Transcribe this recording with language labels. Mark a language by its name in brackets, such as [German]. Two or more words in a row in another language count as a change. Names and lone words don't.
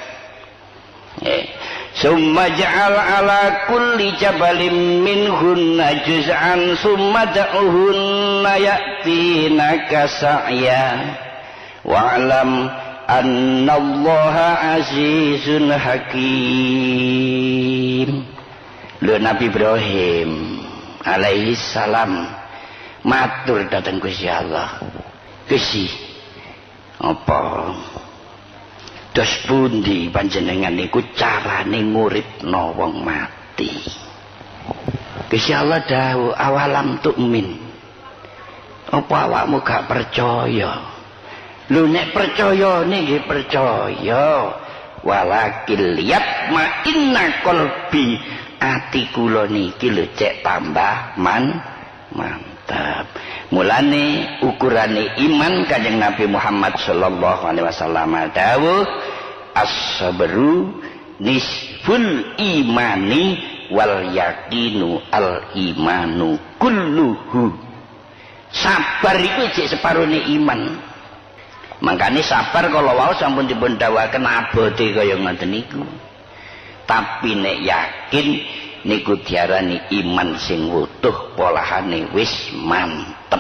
[Arabic] ثم اجعل على كل جبل منهن جزءا ثم ادعهن يأتينك سعيا واعلم أن الله عزيز حكيم. [Javanese] Lho Nabi Ibrahim alaihi salam matur dateng Gusti Allah. Gusti apa dos pundi panjenengan niku carane nguripno wong mati? Gusti Allah dawuh [Arabic] أولم تؤمن. [Javanese] Apa awakmu gak percaya? Lho nek percaya nggih percaya. [Arabic] ولكن ليطمئن قلبي, [Javanese] ati kula niki lho cek tambah mantap. Mulane ukurane iman Kanjeng Nabi Muhammad [Arabic] صلى الله عليه وسلم dawuh الصبر نصف الإيمان واليقين الإيمان كله. [Javanese] Sabar iku jek separone iman. Mangkane sabar kalau wau sampun dipun dawuhaken abote kaya ngoten niku. Tapi nek yakin niku diarani iman sing wutuh, polahane wis mantep.